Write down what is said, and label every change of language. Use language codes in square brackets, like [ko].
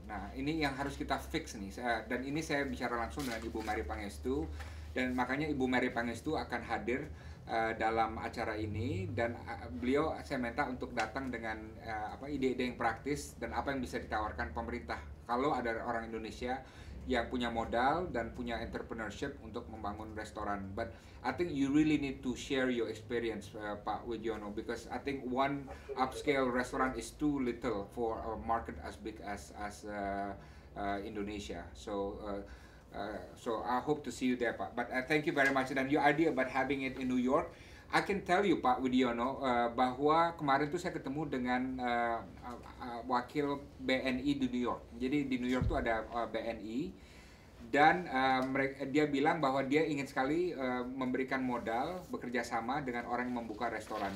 [id] Nah, ini yang harus kita fix nih. Dan ini saya bicara langsung dengan Ibu Mary Pangestu, dan makanya Ibu Mary Pangestu akan hadir dalam acara ini, dan beliau saya minta untuk datang dengan ide-ide yang praktis dan apa yang bisa ditawarkan pemerintah kalau ada orang Indonesia yang punya modal dan punya entrepreneurship untuk membangun restoran. [en] But I think you really need to share your experience, Pak Wijoyono, because I think one upscale restaurant is too little for a market as big as Indonesia. So I hope to see you there, Pak. But thank you very much. And your idea about having it in New York, I can tell you [id] Pak Widiono bahwa kemarin tuh saya ketemu dengan wakil BNI di New York. Jadi di New York tuh ada BNI dan dia bilang bahwa dia ingin sekali memberikan modal bekerja sama dengan orang yang membuka restoran.